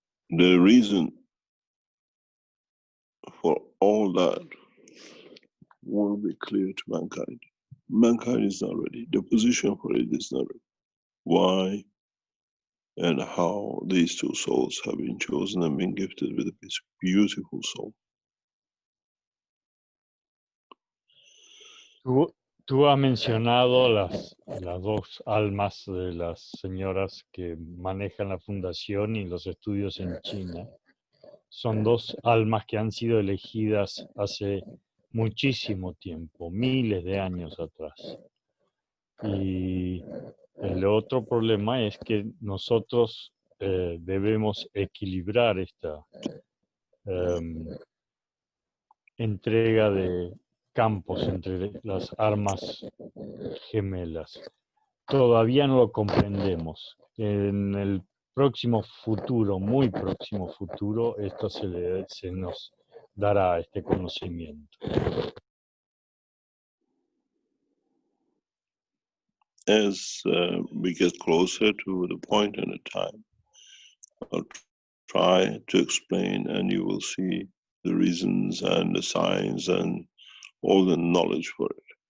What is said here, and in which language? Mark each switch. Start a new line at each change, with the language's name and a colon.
English: The reason for all that will be clear to mankind. Mankind is not ready. The position for it is not ready. Why and how these two souls have been chosen and been gifted with this beautiful soul.
Spanish: Tú has mencionado las dos almas de las señoras que manejan la fundación y los estudios en China. Son dos almas que han sido elegidas hace muchísimo tiempo, miles de años atrás. Y el otro problema es que nosotros debemos equilibrar esta entrega de campos entre las armas gemelas. Todavía no lo comprendemos. En el próximo futuro, muy próximo futuro, esto se nos dará este conocimiento.
English: As we get closer to the point and the time, I'll try to explain, and you will see the reasons and the signs and all the knowledge for it.